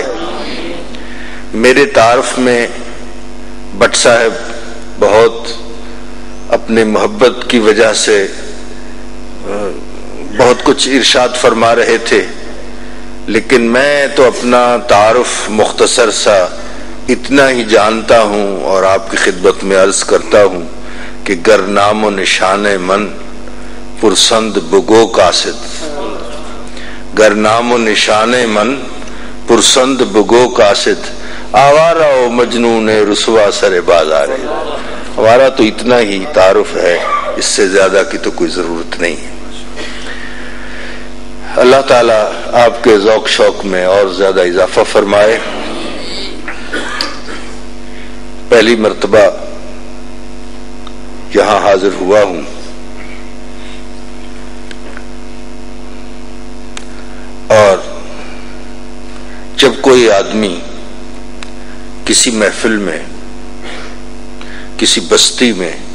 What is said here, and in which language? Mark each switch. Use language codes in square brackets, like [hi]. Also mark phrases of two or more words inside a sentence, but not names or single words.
[ur] میرے تعارف میں بٹ صاحب بہت اپنے محبت کی وجہ سے بہت کچھ ارشاد فرما رہے تھے، لیکن میں تو اپنا تعارف مختصر سا اتنا ہی جانتا ہوں اور آپ کی خدمت میں عرض کرتا ہوں کہ [fa] گر نام و نشان من پرسند بگو قاصد، گر نام و نشان من پرسند بگو قاصد، آوارہ و مجنون رسوا سر بازار۔ [ur] ہمارا تو اتنا ہی تعارف ہے، اس سے زیادہ کی تو کوئی ضرورت نہیں ہے۔ اللہ تعالیٰ آپ کے ذوق شوق میں اور زیادہ اضافہ فرمائے۔ پہلی مرتبہ یہاں حاضر ہوا ہوں، اور جب کوئی آدمی کسی محفل میں، کسی بستی میں،